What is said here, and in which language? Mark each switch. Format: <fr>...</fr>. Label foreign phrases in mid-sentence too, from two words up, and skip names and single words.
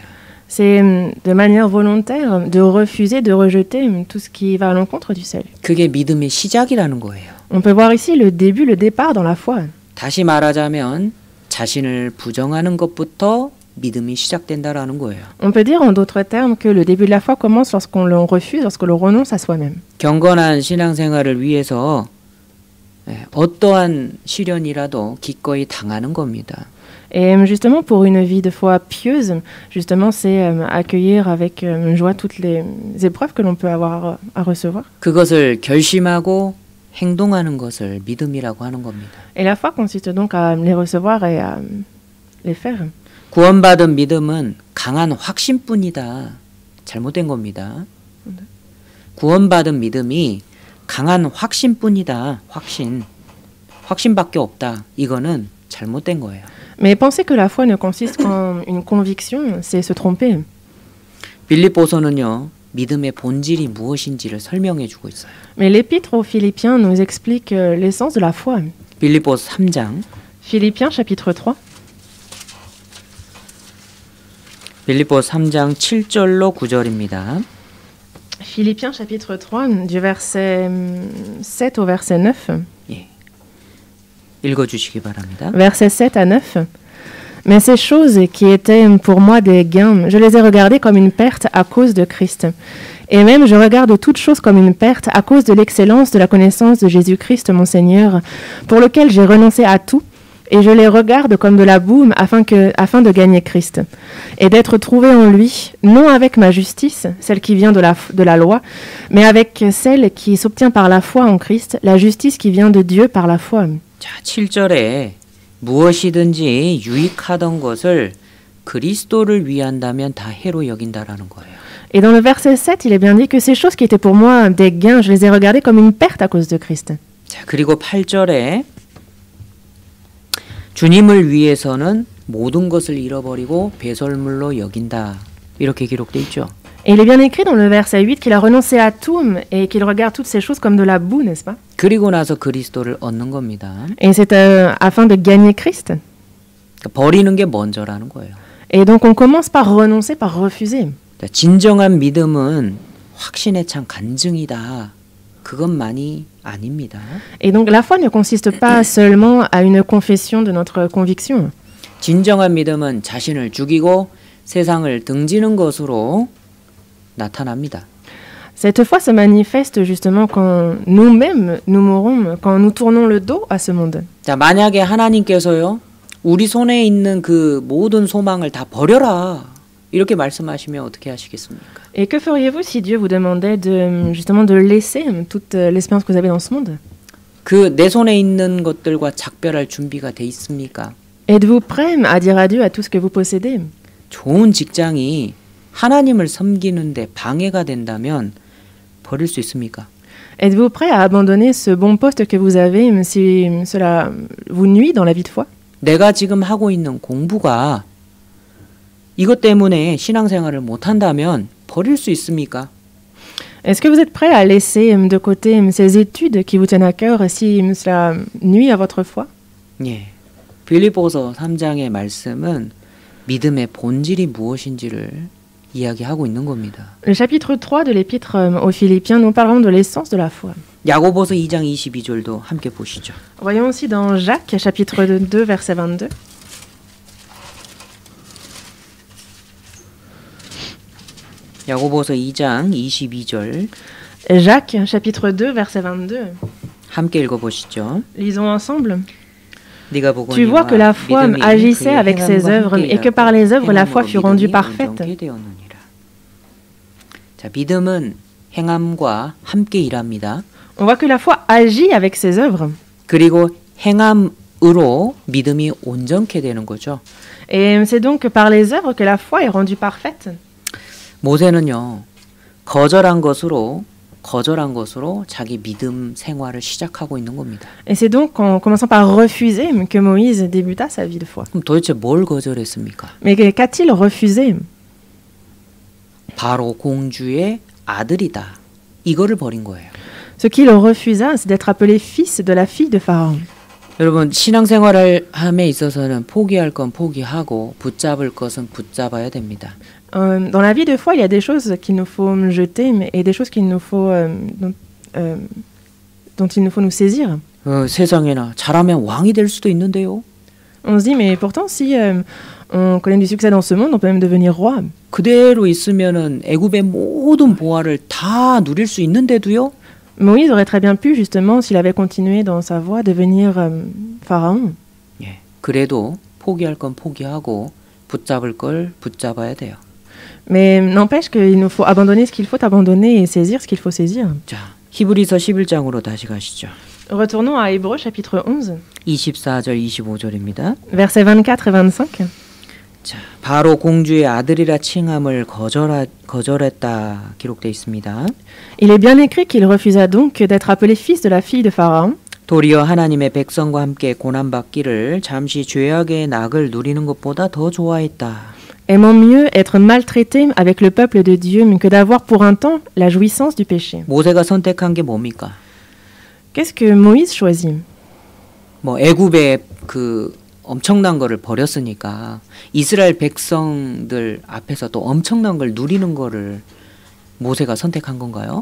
<fr>C'est de manière volontaire de refuser, de rejeter tout ce qui va à l'encontre du salut.</fr> <ko>그게 믿음의 시작이라는 거예요.</ko> <fr>On peut voir ici le début, le départ dans la foi.</fr> <ko>다시 말하자면 자신을 부정하는 것부터 믿음이 시작된다라는 거예요.</ko> <fr>On peut dire en d'autres termes que le début de la foi commence lorsqu'on le refuse, lorsque l'on renonce à soi-même.</fr> <ko>경건한 신앙생활을 위해서 어떠한 시련이라도 기꺼이 당하는 겁니다.</ko> <fr>Et justement, pour une vie de foi pieuse, justement, c'est accueillir avec joie toutes les épreuves que l'on peut avoir à recevoir.</fr> <ko>그것을 결심하고 행동하는 것을 믿음이라고 하는 겁니다.</ko> <fr>Et la foi consiste donc à les recevoir et à les faire.</fr> <ko>구원받은 믿음은 강한 확신뿐이다. 잘못된 겁니다. 구원받은 믿음이 강한 확신뿐이다. 확신밖에 없다. 이거는 잘못된 거예요.</ko> <fr>Mais penser que la foi ne consiste qu'en une conviction, c'est se tromper.</fr> <ko>빌립보서는요. 믿음의 본질이 무엇인지를 설명해 주고 있어요.</ko> <fr>Mais l'épître aux Philippiens nous explique l'essence de la foi.</fr> <ko>빌립보서 3장.</ko> <fr>Philippiens chapitre 3.</fr> <ko>빌립보서 3장 7절로 9절입니다.</ko> <fr>Philippiens chapitre 3 du verset 7 au verset 9.</fr> <ko>예. 읽어 주시기 바랍니다.</ko> <fr>Versets 7 à 9. Mais ces choses qui étaient pour moi des gains, je les ai regardées comme une perte à cause de Christ. Et même je regarde toutes choses comme une perte à cause de l'excellence de la connaissance de Jésus-Christ mon Seigneur, pour lequel j'ai renoncé à tout, et je les regarde comme de la boue afin de gagner Christ, et d'être trouvé en lui, non avec ma justice, celle qui vient de la loi, mais avec celle qui s'obtient par la foi en Christ, la justice qui vient de Dieu par la foi.</fr> <ko>자, 7절에 무엇이든지 유익하던 것을 그리스도를 위한다면 다 해로 여긴다라는 거예요.</ko> <fr>Et dans le verset 7, il est bien dit que ces choses qui étaient pour moi des gains, je les ai regardées comme une perte à cause de Christ.</fr> <ko>자, 그리고 8절에 주님을 위해서는 모든 것을 잃어버리고 배설물로 여긴다. 이렇게 기록돼 있죠.</ko> <fr>Et il est bien écrit dans le verset 8 qu'il a renoncé à tout et qu'il regarde toutes ces choses comme de la boue, n'est-ce pas?</fr> <ko>그리고 나서 그리스도를 얻는 겁니다.</ko> <fr>Et c'est afin de gagner Christ.</fr> <ko>버리는 게 먼저라는 거예요.</ko> <fr>Et donc on commence par renoncer, par refuser.</fr> <ko>진정한 믿음은 확신에 찬 간증이다. 그것만이 아닙니다.</ko> <fr>Et donc la foi ne consiste pas seulement à une confession de notre conviction.</fr> <ko>진정한 믿음은 자신을 죽이고 세상을 등지는 것으로 나타납니다.</ko> <fr>Cette foi se manifeste justement quand nous-mêmes nous mourons, quand nous tournons le dos à ce monde.</fr> <ko>자, 만약에 하나님께서요, 우리 손에 있는 그 모든 소망을 다 버려라. 이렇게 말씀하시면 어떻게 하시겠습니까?</ko> <fr>Et que feriez-vous si Dieu vous demandait justement de laisser toute l'espérance que vous avez dans ce monde?</fr> <ko>그 내 손에 있는 것들과 작별할 준비가 돼 있습니까?</ko> <fr>Êtes-vous prêt à dire adieu à tout ce que vous possédez?</fr> <ko>좋은 직장이 하나님을 섬기는데 방해가 된다면 버릴 수 있습니까?</ko> <fr>Êtes-vous prêt à abandonner ce bon poste que vous avez si cela vous nuit dans la vie de foi?</fr> <ko>내가 지금 하고 있는 공부가 이것 때문에 신앙생활을 못한다면 버릴 수 있습니까?</ko> <fr>Est-ce que vous êtes prêt à laisser de côté ces études qui vous tiennent à cœur si cela nuit à votre foi?</fr> <ko>예, 빌립보서 3장의 말씀은 믿음의 본질이 무엇인지를 이야기하고 있는 겁니다.</ko> <fr>Le chapitre 3 de l'épître aux Philippiens, nous parlons de l'essence de la foi.</fr> <ko>야고보서 2장 22절도 함께 보시죠.</ko> <fr>Voyons aussi dans Jacques, chapitre 2, verset 22.</fr> <ko>야고보서 2장 22절.</ko> <fr>Jacques, chapitre 2, verset 22.</fr> <ko>함께 읽어보시죠.</ko> <fr>Lisons ensemble. Tu vois que la foi agissait avec ses œuvres et que par les œuvres la foi fut rendue parfaite.</fr> <ko>자, 믿음은 행함과 함께 일합니다.</ko> <fr>On voit que la foi agit avec ses œuvres.</fr> <ko>그리고 행함으로 믿음이 온전케 되는 거죠.</ko> <fr>Et c'est donc par les œuvres que la foi est rendue parfaite.</fr> <ko>모세는요, 거절한 것으로 거절한 것으로 자기 믿음 생활을 시작하고 있는 겁니다.</ko> <fr>Et c'est donc en commençant par refuser que Moïse débuta sa vie de foi.</fr> <ko>그럼 도대체 뭘 거절했습니까?</ko> <fr>Mais qu'a-t-il refusé?</fr> <ko>바로 공주의 아들이다. 이거를 버린 거예요.</ko> <fr>Ce qu'il refusa, c'est d'être appelé fils de la fille de Pharaon.</fr> <ko>여러분 신앙생활을 함에 있어서는 포기할 건 포기하고 붙잡을 것은 붙잡아야 됩니다.</ko> <fr>Dans la vie de foi, il y a des choses qu'il nous faut jeter et des choses qu'il nous faut, dont il nous faut nous saisir.</fr> <ko>세상에나 잘하면 왕이 될 수도 있는데요.</ko> <fr>On se dit, mais pourtant, si on connaît du succès dans ce monde, on peut même devenir roi.</fr> <ko>그대로 있으면은 애굽의 모든 보화를 다 누릴 수 있는데도요.</ko> <fr>Moïse aurait très bien pu, justement, s'il avait continué dans sa voie, devenir pharaon.</fr> <ko>예, 그래도 포기할 건 포기하고 붙잡을 걸 붙잡아야 돼요.</ko> <fr>Mais n'empêche qu'il nous faut abandonner ce qu'il faut abandonner et saisir ce qu'il faut saisir.</fr> <ko>자, 히브리서 11장으로 다시 가시죠.</ko> <fr>Retournons à Hébreux, chapitre 11,</fr> <ko>24절, 25절입니다.</ko> <fr>versets 24 et 25.</fr> <ko>자, 바로 공주의 아들이라 칭함을 거절했다 기록되어 있습니다.</ko> <fr>Il est bien écrit qu'il refusa donc d'être appelé fils de la fille de Pharaon.</fr> <ko>도리어 하나님의 백성과 함께 고난받기를 잠시 죄악의 낙을 누리는 것보다 더 좋아했다.</ko> <fr>Aimant mieux être maltraité avec le peuple de Dieu que d'avoir pour un temps la jouissance du péché.</fr> <ko>모세가 선택한 게 뭡니까?</ko> <fr>Qu'est-ce que Moïse choisit?</fr> <ko>뭐 애굽의 그 엄청난 거를 버렸으니까 이스라엘 백성들 앞에서 또 엄청난 걸 누리는 거를 모세가 선택한 건가요?</ko>